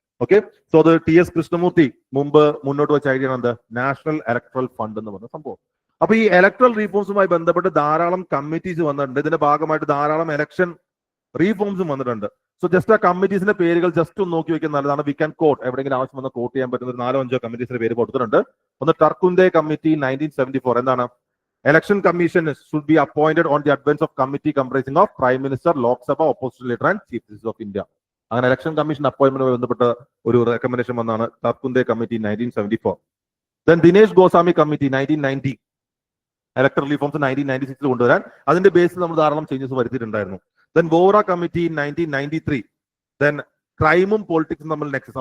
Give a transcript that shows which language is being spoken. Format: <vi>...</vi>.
<ml>Okay, so അത് TS Krishnamurthy മുമ്പ് മുന്നോട്ട് വെച്ച ഐഡിയ ആണ് നാഷണൽ ഇലക്ട്രൽ ഫണ്ട് എന്ന് പറഞ്ഞ സംഭവം. അപ്പൊ ഈ ഇലക്ട്രൽ റീഫോംസുമായി ബന്ധപ്പെട്ട് ധാരാളം കമ്മിറ്റീസ് വന്നിട്ടുണ്ട്. ഇതിന്റെ ഭാഗമായിട്ട് ധാരാളം ഇലക്ഷൻ റീഫോംസും വന്നിട്ടുണ്ട്. സോ ജസ്റ്റ് ആ കമ്മിറ്റീസിന്റെ പേരുകൾ ജസ്റ്റ് ഒന്ന് നോക്കി വെക്കാൻ നല്ലതാണ്.</ml> <en>we can quote,</en> <ml>എവിടെയെങ്കിലും ആവശ്യം വന്ന് കോട്ട് ചെയ്യാൻ പറ്റുന്ന 4-5 കമ്മിറ്റീസിന്റെ പേര് കൊടുത്തിട്ടുണ്ട്. ഒന്ന് ടർക്കുന്തെ കമ്മിറ്റി 1974. എന്താണ്?</ml> <en>Election Commission should be appointed on the advice of committee comprising of Prime Minister, Lok Sabha, Opposition Leader and Chief Justice of India.</en> <ml>അങ്ങനെ ഇലക്ഷൻ കമ്മീഷൻ അപ്പോയിന്റ്മെന്റുമായി ബന്ധപ്പെട്ട ഒരു റെക്കമെൻഡേഷൻ വന്നാണ് ടർക്കുന്തെ committee 1974. Then Dinesh Goswami committee 1990. Electoral reforms 1996 കൊണ്ടുവരാൻ അതിന്റെ ബേസിൽ നമ്മൾ ധാരാളം changes വരുത്തിയിട്ടുണ്ടായിരുന്നു. Then Vora committee 1993. Then ക്രൈമും പൊളിറ്റിക്സും തമ്മിൽ Nexus.</ml>